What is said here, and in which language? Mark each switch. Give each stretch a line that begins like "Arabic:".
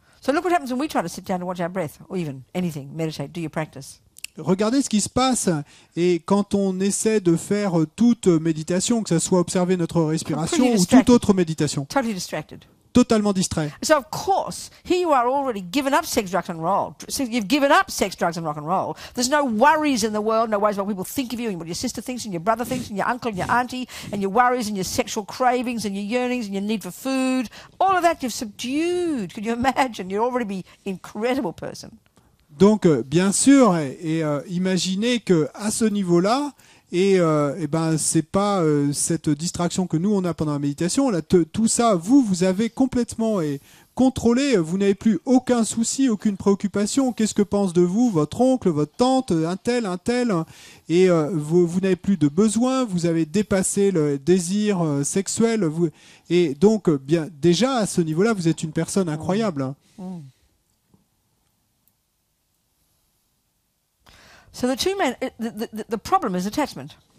English: So look what happens when we try to sit down and watch our breath, or even anything, meditate, do your practice.
French: Regardez ce qui se passe, et quand on essaie de faire toute méditation, que ce soit observer notre respiration ou toute autre méditation,
English: totally distracted.
French: Totalement distrait.
English: So of course, here you are already given up sex, drugs and roll. You've given up sex, drugs and rock and roll. There's no worries in the world, no worries about what people think of you and what your sister thinks and your brother thinks and your uncle and your auntie and your worries and your sexual cravings and your yearnings and your need for food. All of that you've subdued. Can you imagine? You'd already be an incredible person.
French: Donc, bien sûr, imaginez que à ce niveau-là, c'est pas cette distraction que nous on a pendant la méditation. Là, tout ça, vous avez complètement contrôlé. Vous n'avez plus aucun souci, aucune préoccupation. Qu'est-ce que pense de vous votre oncle, votre tante, un tel, et vous n'avez plus de besoin. Vous avez dépassé le désir sexuel. Et donc, bien déjà à ce niveau-là, vous êtes une personne incroyable.
English: So the problem is attachment.